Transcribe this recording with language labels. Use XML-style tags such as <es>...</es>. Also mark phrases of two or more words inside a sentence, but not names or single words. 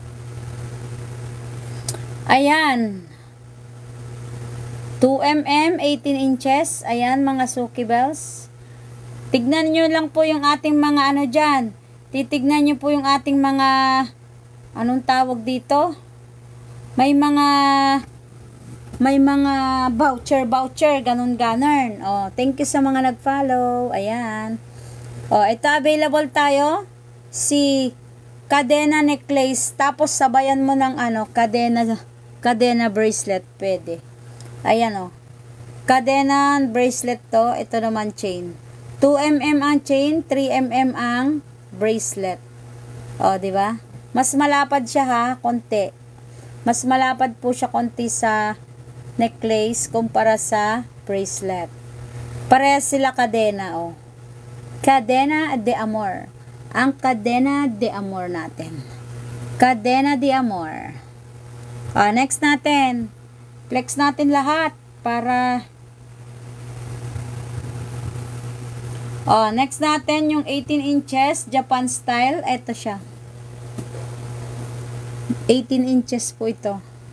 <tl>Ayan. 2mm, 18 inches. Ayan mga suki bells. Tignan nyo lang po yung ating mga ano dyan. Titignan nyo po yung ating mga, anong tawag dito? May mga voucher, ganun. Oh,</tl> <en>thank you</en> <tl>sa mga nag-follow. Ayan. Oh, ito available tayo. Si cadena necklace. Tapos sabayan mo ng ano, cadena bracelet. Pwede. Ayan oh. Cadena bracelet to. Ito naman chain. 2mm ang chain, 3mm ang bracelet. Oh, di ba? Mas malapad siya ha, konti. Mas malapad po siya konti sa necklace kumpara sa bracelet. Parehas sila cadena oh. Cadena de amor. Ang cadena de amor natin. Cadena de amor. Oh, next natin. Flex natin lahat para next natin yung 18 inches Japan style. Ito siya. 18 inches po ito.</tl>